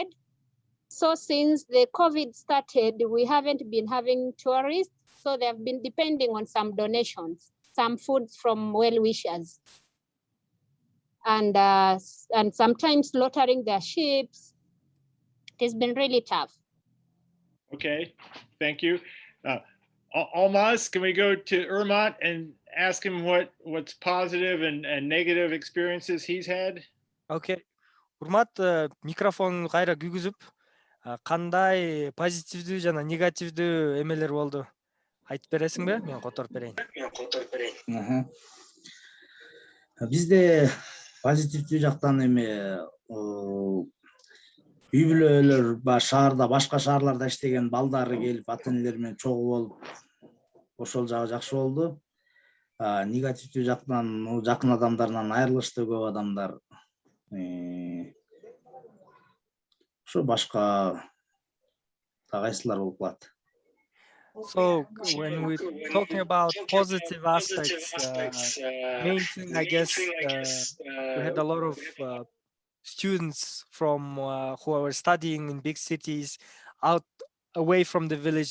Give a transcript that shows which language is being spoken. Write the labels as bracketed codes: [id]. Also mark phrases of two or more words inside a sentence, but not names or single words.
[en] So since the COVID started, we haven't been having tourists, so they've been depending on some donations, some foods from well-wishers, and sometimes slaughtering their sheep It has been really tough. Okay, thank you. Almaz, can we go to Ermat and ask him what's positive and negative experiences he's had? Okay. [ky] Урмат микрофон кайра күйгүзүп, кандай позитивдүү жана негативдүү эмелер болду? Айтып бересиңби? Мен которуп берейин. Бизде позитивдүү жактан эме үй бүлөлөр шаарда, башка шаарларда иштеген балдары келип, ата-энелер менен чогуу болуп, ошол жагы жакшы болду. Негативдүү жактан жакын адамдарынан айрылышты көп адамдар. Ошо башка кайсылар болуп калат? [en] So when we're talking about positive aspects, main thing I guess we had a lot of students from who were studying in big cities out away from the village.